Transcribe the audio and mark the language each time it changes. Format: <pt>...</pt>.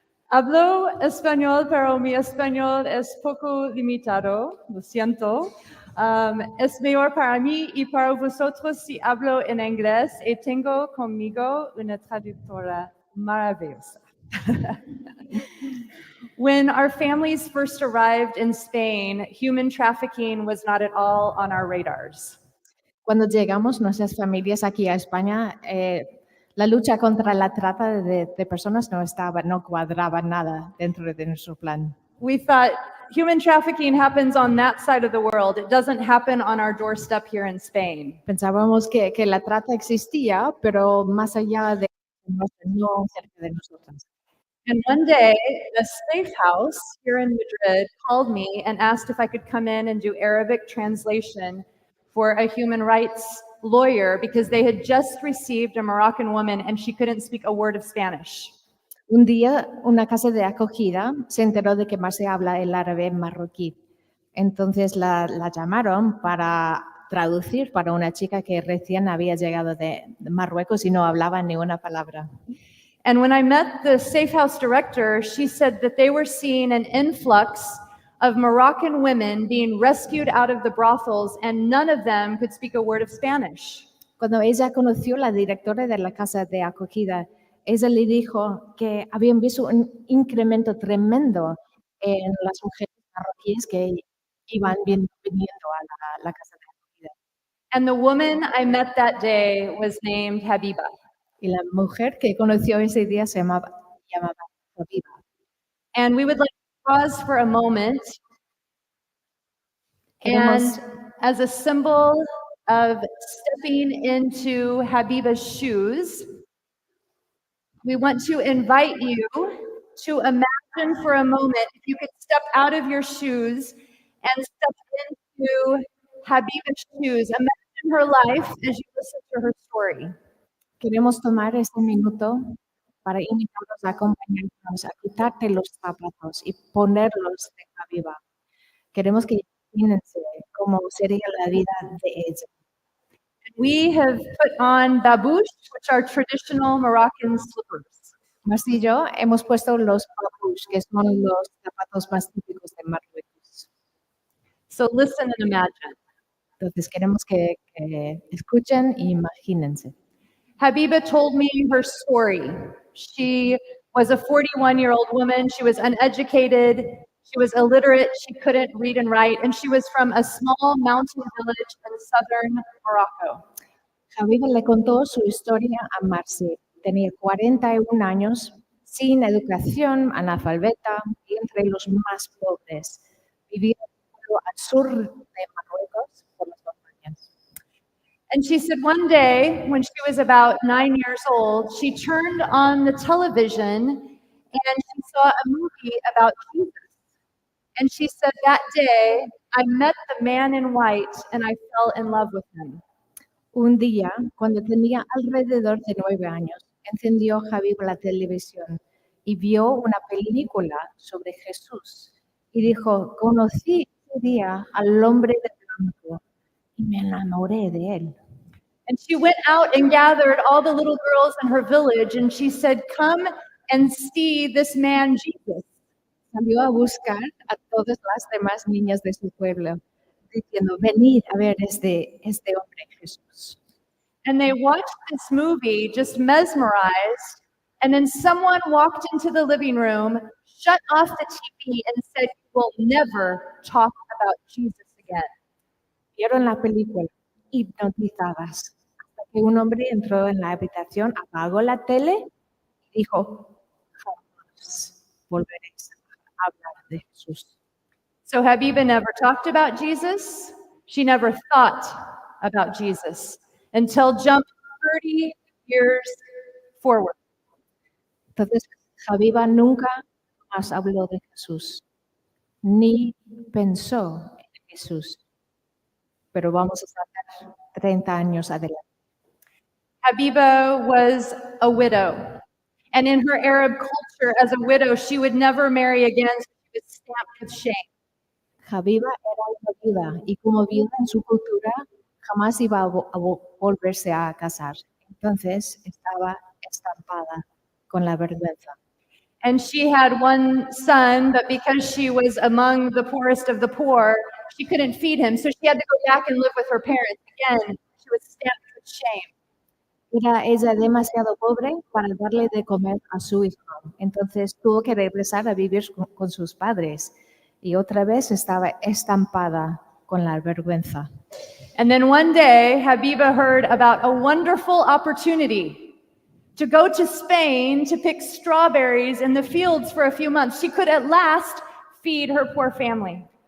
<es>Hablo español, pero mi español es poco limitado. Lo siento. Es mejor para mí y para vosotros si hablo en inglés y tengo conmigo una traductora maravillosa.</es> <en>When our families first arrived in Spain, human trafficking was not at all on our radars.</en> <es>Cuando llegamos nuestras familias aquí a España, la lucha contra la trata de personas no cuadraba nada dentro de nuestro plan.</es> <en>We thought human trafficking happens on that side of the world. It doesn't happen on our doorstep here in Spain.</en> <es>Pensábamos que la trata existía, pero más allá de no cerca de nosotros.</es> <en>And one day, a safe house here in Madrid called me and asked if I could come in and do Arabic translation for a human rights lawyer because they had just received a Moroccan woman and she couldn't speak a word of Spanish.</en> <es>Un día, una casa de acogida se enteró de que más se habla el árabe marroquí. Entonces la llamaron para traducir para una chica que recién había llegado de Marruecos y no hablaba ni una palabra.</es> <en>And when I met the safe house director, she said that they were seeing an influx of Moroccan women being rescued out of the brothels and none of them could speak a word of Spanish.</en> <es>Cuando ella conoció a la directora de la casa de acogida, ella le dijo que habían visto un incremento tremendo en las mujeres marroquíes que iban viniendo a la casa de acogida.</es> <en>And the woman I met that day was named Habiba.</en> <es>Y la mujer que conoció ese día se llamaba Habiba.</es> <en>And we would like to pause for a moment. And as a symbol of stepping into Habiba's shoes, we want to invite you to imagine for a moment if you could step out of your shoes and step into Habiba's shoes. Imagine her life as you listen to her story.</en> <es>Queremos tomar este minuto para invitarlos a acompañarnos, a quitarte los zapatos y ponerlos de Habiba. Queremos que imagínense cómo sería la vida de ella.</es> <en>We have put on babouche, which are traditional Moroccan slippers.</en> <es>Marcy y yo hemos puesto los babouche, que son los zapatos más típicos de Marruecos.</es> <en>So listen and imagine.</en> <es>Entonces queremos que escuchen e imagínense.</es> <en>Habiba told me her story. She was a 41-year-old woman. She was uneducated. She was illiterate. She couldn't read and write. And she was from a small mountain village in southern Morocco.</en> <es>Habiba le contó su historia a Marcy. Tenía 41 años, sin educación, analfabeta y entre los más pobres. Vivía en un viviendo al sur de Marruecos por las montañas.</es> <en>And she said one day, when she was about 9 years old, she turned on the television and she saw a movie about Jesus. And she said, that day, I met the man in white and I fell in love with him.</en> <es>Un día, cuando tenía alrededor de 9 años, encendió Javi la televisión y vio una película sobre Jesús. Y dijo, conocí ese día al hombre de blanco y me enamoré de él.</es> <en>And she went out and gathered all the little girls in her village and she said, come and see this man Jesus.</en> <es>Salió a buscar a todas las demás niñas de su pueblo, diciendo, venid a ver este hombre Jesús.</es> <en>And they watched this movie just mesmerized. And then someone walked into the living room, shut off the TV, and said, we'll never talk about Jesus again.</en> <es>Vieron la película, hipnotizadas, hasta que un hombre entró en la habitación, apagó la tele y dijo, jamás volveréis a hablar de Jesús.</es> <en>So Habiba never talked about Jesus. She never thought about Jesus until jump 30 years forward.</en> <es>Entonces, Habiba nunca más habló de Jesús, ni pensó en Jesús. Pero vamos a saltar 30 años adelante.</es> <en>Habiba was a widow. And in her Arab culture, as a widow, she would never marry again. So she was stamped with shame.</en> <es>Habiba era una viuda y como viuda en su cultura jamás iba a volverse a casar. Entonces estaba estampada con la vergüenza.</es> <en>And she had one son, but because she was among the poorest of the poor, she couldn't feed him. So she had to go back and live with her parents. Again, she was stamped with shame.</en> <es>Era ella demasiado pobre para darle de comer a su hijo. Entonces tuvo que regresar a vivir con sus padres. Y otra vez estaba estampada con la vergüenza.</es> <en>And then one day, Habiba heard about a wonderful opportunity to go to Spain to pick strawberries in the fields for a few months. She could at last feed her poor family.</en>